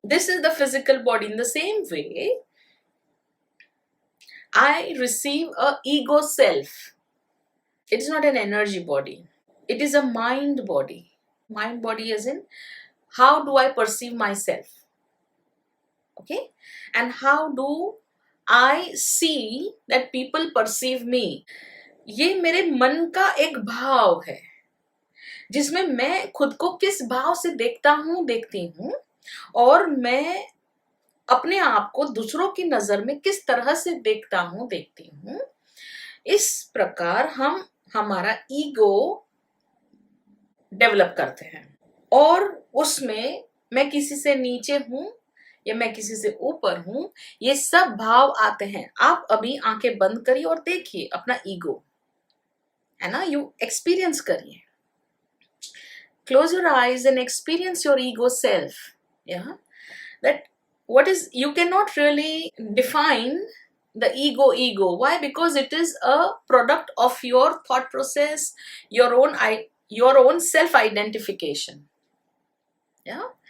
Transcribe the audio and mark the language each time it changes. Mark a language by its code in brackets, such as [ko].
[en] This is the physical body. In the same way, I receive a ego self. It is not an energy body. It is a mind body. Mind body as in, how do I perceive myself? Okay? And how do I see that people perceive me? [hi] ये मेरे मन का एक भाव है जिसमें मैं खुद को किस भाव से देखती हूँ और मैं अपने आप को दूसरों की नजर में किस तरह से देखती हूँ। इस प्रकार हम हमारा ईगो डेवलप करते हैं और उसमें मैं किसी से नीचे हूं या मैं किसी से ऊपर हूं, ये सब भाव आते हैं। आप अभी आंखें बंद करिए और देखिए अपना ईगो, है ना, यू एक्सपीरियंस करिए। [en] Close your eyes and experience your ego self. Yeah, that what is, you cannot really define the ego. Why? Because it is a product of your thought process, your own self identification. Yeah.